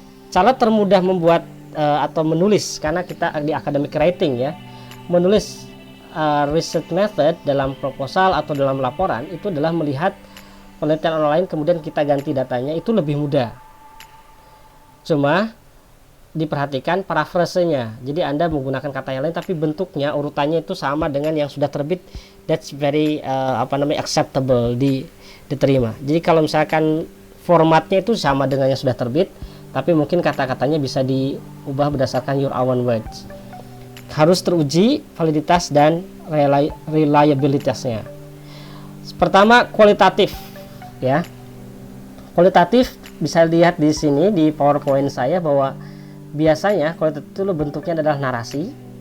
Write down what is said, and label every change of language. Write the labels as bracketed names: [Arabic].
[Indonesian] Cara termudah membuat atau menulis, karena kita di academic writing ya, menulis research method dalam proposal atau dalam laporan itu adalah melihat penelitian online kemudian kita ganti datanya, itu lebih mudah. Cuma diperhatikan parafrasenya, jadi Anda menggunakan kata yang lain tapi bentuknya, urutannya itu sama dengan yang sudah terbit. [English] That's very acceptable, diterima. [Indonesian] Jadi kalau misalkan formatnya itu sama dengan yang sudah terbit, tapi mungkin kata-katanya bisa diubah berdasarkan [English] your own words. [Indonesian] Harus teruji validitas dan reliabilitasnya. Pertama, kualitatif ya. Kualitatif bisa dilihat di sini di PowerPoint saya bahwa biasanya kualitatif itu bentuknya adalah narasi.